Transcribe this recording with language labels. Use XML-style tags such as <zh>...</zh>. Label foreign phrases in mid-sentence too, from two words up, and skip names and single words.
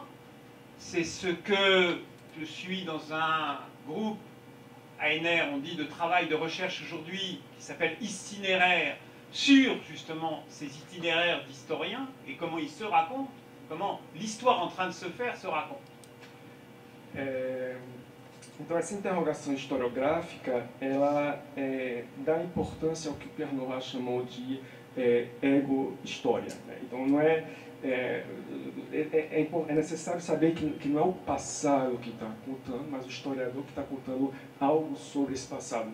<fr>C'est ce que je suis dans un groupe ANR, on dit de travail de recherche aujourd'hui, qui s'appelle Itinéraire, sur justement ces itinéraires d'historiens et comment ils se racontent, comment l'histoire en train de se faire se raconte.</fr> <pt>Então, essa interrogação historiográfica, ela dá importância ao que Pierre Nora chamou de ego-história. Né? Então, não é necessário saber que não é o passado que está contando, mas o historiador que está contando algo sobre esse passado.</pt>